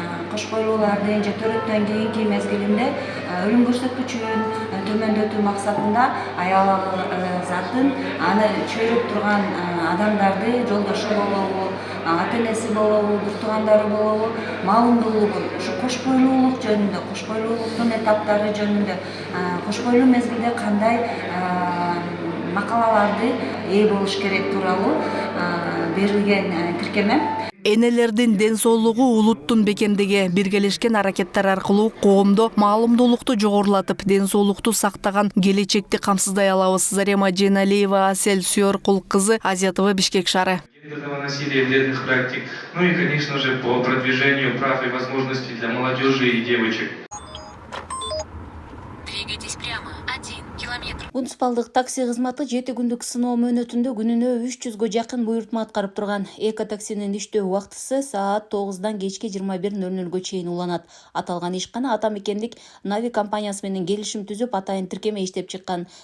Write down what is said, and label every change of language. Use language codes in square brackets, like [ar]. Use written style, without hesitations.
[ky] кош бойлуулардын же төрөттөн кийинки мезгилинде өлүм көрсөткүчүн төмөндөтүү максатында аял затын аны чөйрөп турган адамдарды жолдошу болобу, ата-энеси болобу, бир туугандары болобу маалымдуулугун ушу кош бойлуулук жөнүндө, кош бойлуулуктун этаптары жөнүндө, кош бойлуу мезгилде кандай макалаларды ээ болуш керек тууралуу берилген тиркеме. Энелердин ден соолугу улуттун бекемдиги, биргелешкен аракеттер аркылуу коомдо маалымдуулукту жогорулатып, ден соолукту сактаган келечекти камсыздай алабыз. Зарема Жейналиева, Асель Сүйөркул кызы, Азия ТВ, Бишкек шаары. [ru] Гендерного насилия и вредных практик, ну и, конечно же, по продвижению прав и возможностей для молодежи и девочек. Двигайтесь прямо. 1 километр. [ky] Муниципалдык такси кызматы 7 күндүк сыноо мөөнөтүндө күнүнө 300гө жакын буйрутма аткарып турган. Эко таксинин иштөө убактысы саат 9-дан кечки 21:00-гө чейин уланат. Аталган ишкана ата мекендик Нави компаниясы менен келишим түзүп, атайын тиркеме иштеп чыккан.